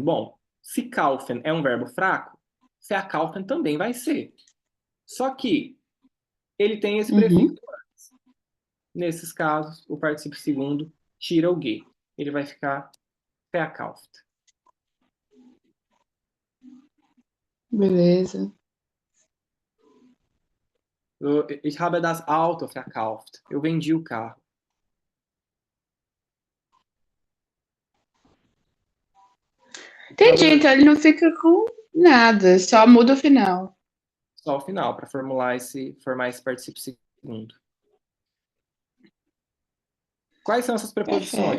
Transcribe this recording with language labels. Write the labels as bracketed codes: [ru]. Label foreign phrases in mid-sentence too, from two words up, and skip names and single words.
[pt] Bom, se kaufen é um verbo fraco, verkaufen também vai ser. Só que ele tem esse prefixo Uhum. antes. Nesses casos, o particípio segundo tira o G. Ele vai ficar verkauft. Beleza. [de] Ich habe das Auto verkauft. [pt] Eu vendi o carro. Entendi, então ele não fica com nada, só muda o final. Só o final, para formar esse particípio segundo. Quais são essas preposições?